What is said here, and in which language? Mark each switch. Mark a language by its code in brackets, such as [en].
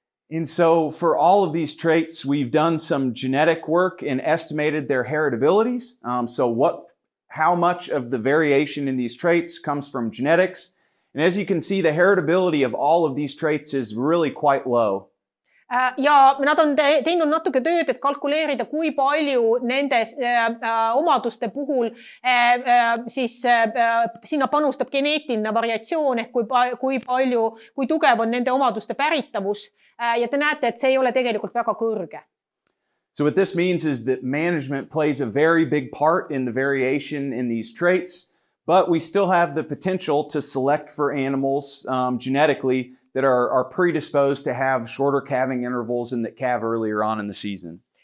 [en] And so for all of these traits, we've done some genetic work and estimated their heritabilities. How much of the variation in these traits comes from genetics. And as you can see, the heritability of all of these traits is really quite low. [et] Ja nad on teinud natuke tööd, et kalkuleerida, kui palju nende omaduste puhul siis sinna panustab geneetiline variatsioon ehk kui tugev on nende omaduste päritavus. Ja te näete, et see ei ole tegelikult väga kõrge. [en] So what this means is that management plays a very big part in the variation in these traits, but we still have the potential to select for animals genetically that are predisposed to have shorter calving intervals and that calve earlier on in the season.